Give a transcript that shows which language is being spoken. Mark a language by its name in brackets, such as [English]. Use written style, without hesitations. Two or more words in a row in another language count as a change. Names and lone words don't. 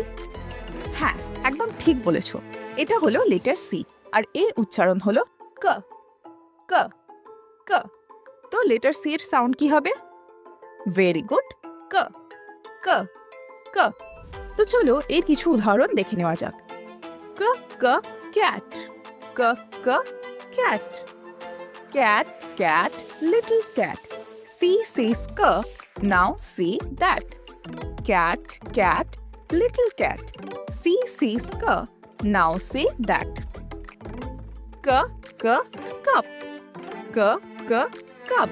[Bangla] হ্যাঁ, একদম ঠিক বলেছ, এটা হলো লেটার সি, আর এর উচ্চারণ হলো ক ক ক। তো লেটার সি এর সাউন্ড কি হবে? [English] very good, ক ক ক। [Bangla] তো চলো এর কিছু উদাহরণ দেখে নেওয়া যাক। ক ক ক্যাট, ক ক ক্যাট, [English] cat cat little cat. সি says ক, now see that. Cat, cat, little cat. C says ka, now say that. K, cup. K, cup.